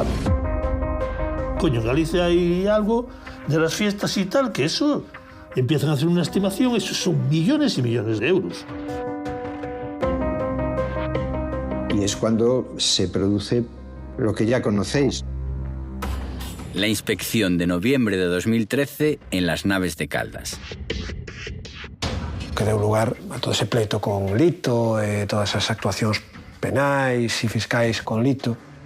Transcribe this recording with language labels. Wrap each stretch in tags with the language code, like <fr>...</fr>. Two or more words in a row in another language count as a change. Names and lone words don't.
<es>Coño, en Galicia hay algo de las fiestas y tal, que eso empiezan a hacer una estimación, eso son millones y millones de euros. Y es cuando se produce lo que ya conocéis. La inspección de noviembre de 2013 en las naves de Caldas.</es> <gl>Que deu lugar a todo ese pleito con Lito, todas as actuacións penais e fiscais con Lito.</gl>